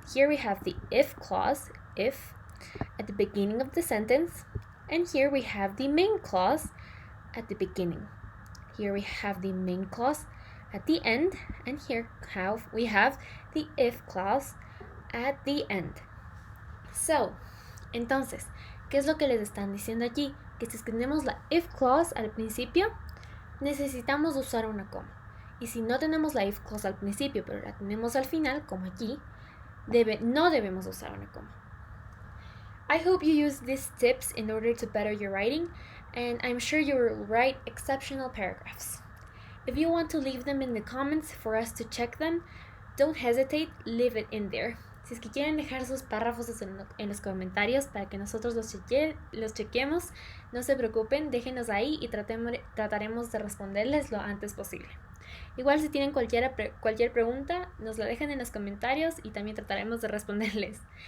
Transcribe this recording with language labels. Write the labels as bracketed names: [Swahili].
[English] Here we have the if clause, if, at the beginning of the sentence, and here we have the main clause at the beginning. Here we have the main clause at the end, and here we have the if clause at the end. [Spanish] So, entonces, ¿qué es lo que les están diciendo allí? Que si tenemos la if clause al principio, necesitamos usar una coma. Y si no tenemos la if clause al principio, pero la tenemos al final, como aquí, no debemos usar una coma. [English] I hope you use these tips in order to better your writing, and I'm sure you will write exceptional paragraphs. If you want to leave them in the comments for us to check them, don't hesitate, leave it in there. [Spanish] Si es que quieren dejar sus párrafos en los comentarios para que nosotros los chequemos, no se preocupen, déjenos ahí y trataremos de responderles lo antes posible. Igual si tienen cualquier pregunta, nos la dejan en los comentarios y también trataremos de responderles.